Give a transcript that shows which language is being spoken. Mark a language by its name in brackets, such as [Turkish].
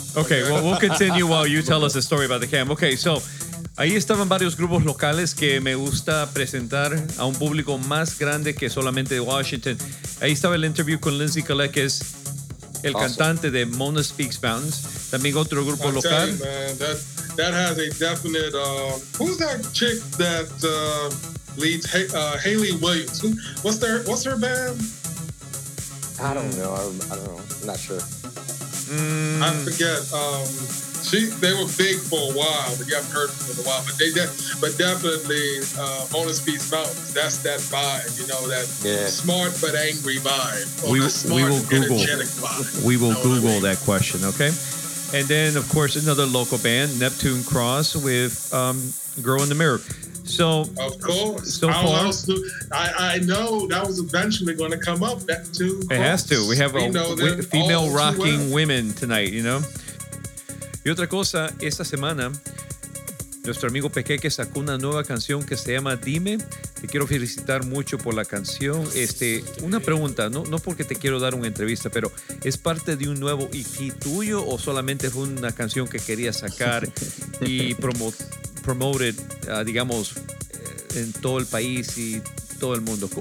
[English] Okay, well, we'll continue while you tell us the story about the cam. [Spanish] Okay, so, ahí estaban varios grupos locales que me gusta presentar a un público más grande que solamente de Washington. Ahí estaba el interview con Lindsay Kaleckis, el cantante de Mona Speaks Mountains. También otro grupo local. [English] I'll tell you, man, that has a definite... who's that chick that leads Haley Williams? What's her band? I don't know. I'm not sure. I forget. They were big for a while, but you haven't heard from them in a while. But definitely, Mona Speaks Mountains. That's that vibe, you know, smart but angry vibe. We will Google that question, okay? And then, of course, another local band, Neptune Cross, with Girl in the Mirror. So, of course. So far, I know that was eventually going to come up, Neptune. It has to. We have female rocking women tonight, you know? [Spanish] Y otra cosa, esta semana, nuestro amigo Pequeque sacó una nueva canción que se llama Dime. Te quiero felicitar mucho por la canción. Una pregunta, no porque te quiero dar una entrevista, pero ¿es parte de un nuevo EP tuyo o solamente fue una canción que quería sacar y promoted, digamos, en todo el país y todo el mundo?